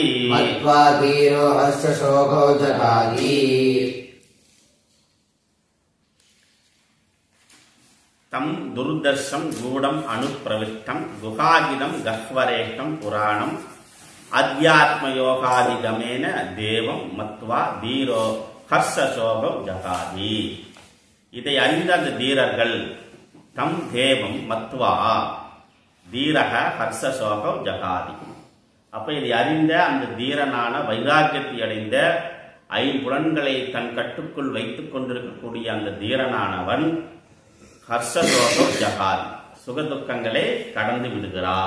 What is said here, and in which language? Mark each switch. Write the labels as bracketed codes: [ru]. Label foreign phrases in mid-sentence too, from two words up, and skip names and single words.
[sa] मध्वाधीरो हर्षशोभौ जगादि। तं दुर्दर्शं गूढम् अनुप्रविष्टं गुहागिदं गह्वरेष्टं पुराणम् अध्यात्मयोगादिगमेन देवं मत्वा धीरो हर्षशोभौ जहाति. [ta] இதை அறிந்த அந்த தீரர்கள் [sa] तं देवं मत्वा धीरक हर्षशोभौ जहाति. [ta] அப்ப இதை அறிந்த அந்த தீரனான வைராக்கியத்தை அடைந்த ஐம்புலன்களை தன் கட்டுக்குள் வைத்துக் கொண்டிருக்கக்கூடிய அந்த தீரனானவன் [sa] हर्षशोकौ जहाति [ta] சுகதுக்கங்களை கடந்து விடுகிறார்.